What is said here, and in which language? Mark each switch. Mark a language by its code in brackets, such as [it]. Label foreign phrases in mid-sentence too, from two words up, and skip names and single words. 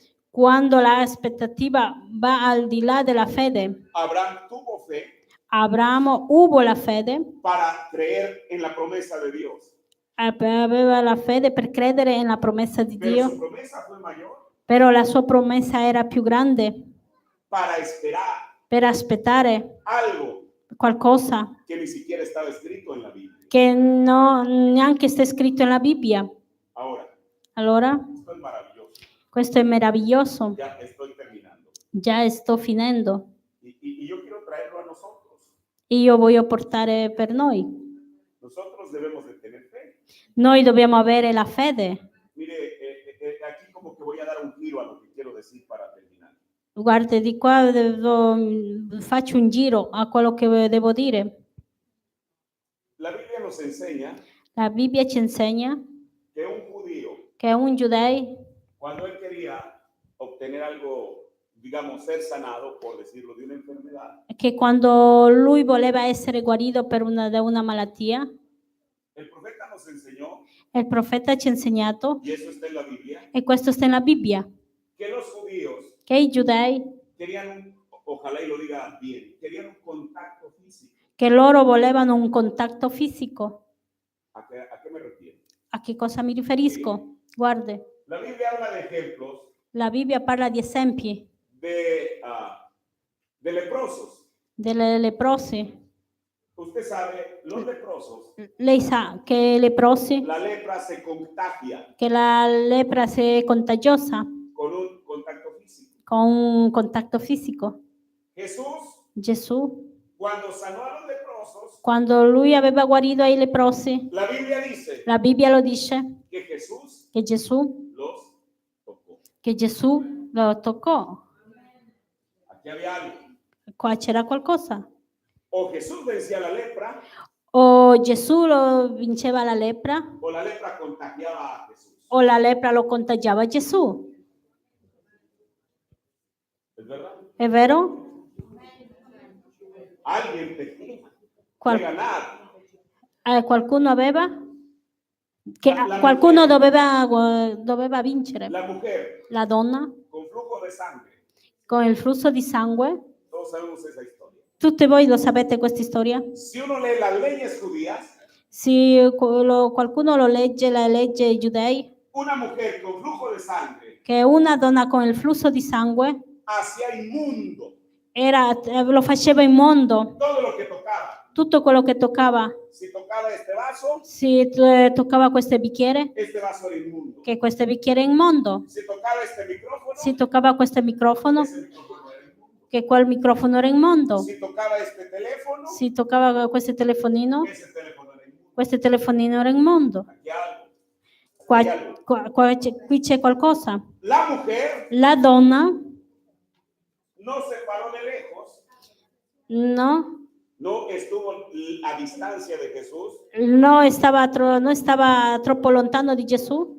[it] quando l'aspettativa va al di là della fede. [es] Abraham tuvo fe [it] Abramo hubo la fede, [es] para creer en la promesa de Dios. [it] aveva la fede per credere nella promessa di [es] Pero [it] Dio, [es] su promesa fue mayor [it] però la sua promessa era più grande [es] para esperar [it] per aspettare [es] algo [it] qualcosa [es] que ni siquiera estaba escrito en la Biblia. [it] che neanche sta scritto nella Bibbia. [es] Ahora, [it] Allora, [es] esto es maravilloso. [it] questo è meraviglioso. [es] Ya estoy terminando. [it] Già sto finendo. [es] Y yo quiero traerlo a nosotros. [it] Io voglio portare per noi. [es] Nosotros debemos de tener fe. [it] Noi dobbiamo avere la fede. [es] Mire, aquí como que voy a dar un giro a lo que quiero decir para terminar. [it] Guarda, di qua faccio un giro a quello che devo dire. [es] La Biblia nos enseña [it] La Bibbia ci insegna [es] que un judío, [it] che un giudeo, [es] cuando él quería obtener algo, digamos, ser sanado, por decirlo, de una enfermedad, [it] che quando lui voleva essere guarito da una malattia, [es] el profeta nos enseñó, [it] il profeta ci ha insegnato, [es] y eso está en la Biblia, [it] e questo sta nella Bibbia, [es] que los judíos [it] che i giudei [es] querían ojalá y lo diga bien, querían un contacto físico. [it] che loro volevano un contatto fisico. [es] ¿A qué me refiero? [it] A che cosa mi riferisco? Guardi, [es] La Biblia habla de ejemplos [it] la Bibbia parla di esempi [es] de leprosos. [it] delle leprosi. [es] Usted sabe, los leprosos, [it] Lei sa che i leprosi, [es] la lepra se contagia [it] che la lepra è contagiosa [es] con un contacto físico. [it] con un contatto fisico. [es] Jesús, [it] Gesù, [es] cuando sanó a los leprosos, [it] quando lui aveva guarito i leprosi, [es] la Biblia dice [it] la Bibbia lo dice [es] que Jesús [it] che Gesù, [es] los tocó. [it] lo toccò. [es] Aquí había algo. [it] Qua c'era qualcosa. [es] O Jesús vencía la lepra [it] O Gesù lo vinceva la lepra [es] o la lepra contagiaba a Jesús. [it] o la lepra lo contagiava Gesù. [es] ¿Es verdad? [it] È vero? [es] Alguien tenía [it] Qual- [es] que ganar. [it] Qualcuno aveva? Che [es] La [it] qualcuno [es] mujer. [it] doveva vincere. [es] La mujer [it] La donna [es] con flujo de sangre. [it] con il flusso di sangue. [es] Todos sabemos esa historia. [it] Tutti voi lo sapete questa storia? [es] Si uno lee las leyes judías, [it] Se qualcuno lo legge, la legge giudei, [es] una mujer con flujo de sangre [it] che una donna con il flusso di sangue [es] hacía inmundo [it] lo faceva immondo. [es] todo lo que tocaba. [it] Tutto quello che toccava. [es] Si tocaba este vaso [it] Toccava questo bicchiere, [es] era inmundo. [it] che questo bicchiere è immondo. [es] Si tocaba este micrófono, [it] Si toccava questo microfono, [es] ese micrófono era inmundo. [it] che quel microfono era immondo. [es] Si tocaba este teléfono, [it] Si toccava questo telefonino, [es] ese teléfono era inmundo. [it] questo telefonino era immondo. [es] Aquí algo. [it] Qui c'è qualcosa. [es] La mujer [it] La donna [es] no se paró de lejos, [it] no [es] estuvo a distancia de Jesús, [it] non stava troppo lontano di Gesù,